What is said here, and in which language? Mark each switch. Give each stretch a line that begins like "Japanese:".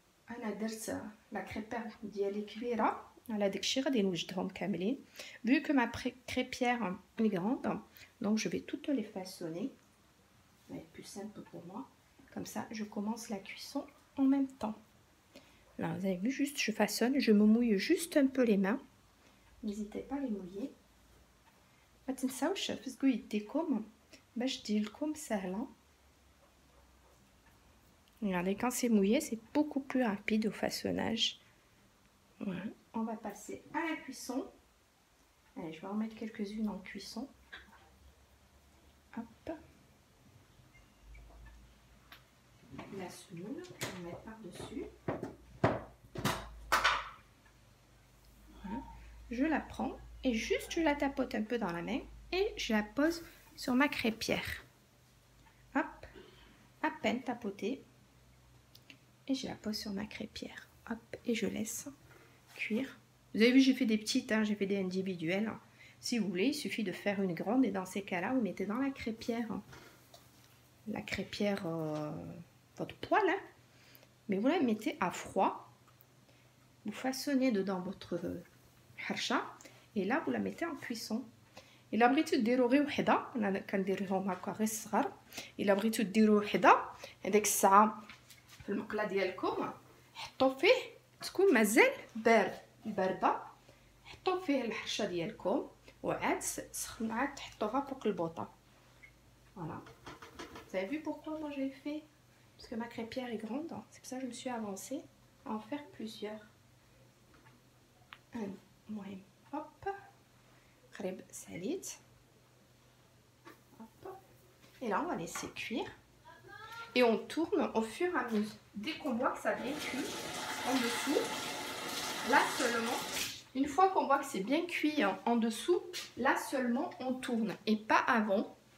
Arabic: انا درت لا كريبير ديالي كبيره على داكشي غادي نوجدهم كاملين.
French: Vu que ma crêpière est grande, donc je vais toutes les façonner. Ça va être plus simple pour moi. Comme ça, je commence la cuisson en même temps. Là, vous avez vu, juste je façonne, je me mouille juste un peu les mains. N'hésitez pas à les mouiller.
Arabic: ما تنساوش تفزقوا يديكم باش تجيلكم سهله.
French: Regardez, quand c'est mouillé, c'est beaucoup plus rapide au façonnage. Voilà. On va passer à la cuisson. Allez, je vais en mettre quelques-unes en cuisson. Hop. La semoule, je vais mettre par-dessus. Voilà. Je la prends et juste je la tapote un peu dans la main et je la pose sur ma crêpière. Hop, à peine tapotée. Et je la pose sur ma crêpière. Hop, et je laisse cuire. Vous avez vu, j'ai fait des petites, j'ai fait des individuelles. Si vous voulez, il suffit de faire une grande et dans ces cas-là, vous mettez dans la crêpière. La crêpière, votre poêle. Mais vous la mettez à froid. vous façonnez dedans votre harcha et là vous la mettez en cuisson.
Arabic: إلا بغيتو ديرو غير وحده انا كنديرهم هكا غير صغار. إلا بغيتو ديرو وحده هذيك الساعه في المقله ديالكم حطوا فيه تكون مازال بارده حطوا فيه الحرشه ديالكم وعاد سخنوا عاد تحطوها فوق البوطه.
French: Voilà. Vous avez vu pourquoi moi j'ai fait? Parce que ma crêpière est grande, c'est pour ça que je me suis avancée à en faire plusieurs.
Arabic: المهم hop قريب ساليت hop.
French: Et là on va laisser cuire et on tourne au fur et à mesure. Dès qu'on voit que ça a bien cuit en dessous, là seulement, une fois qu'on voit que c'est bien cuit en dessous, là seulement on tourne et pas avant.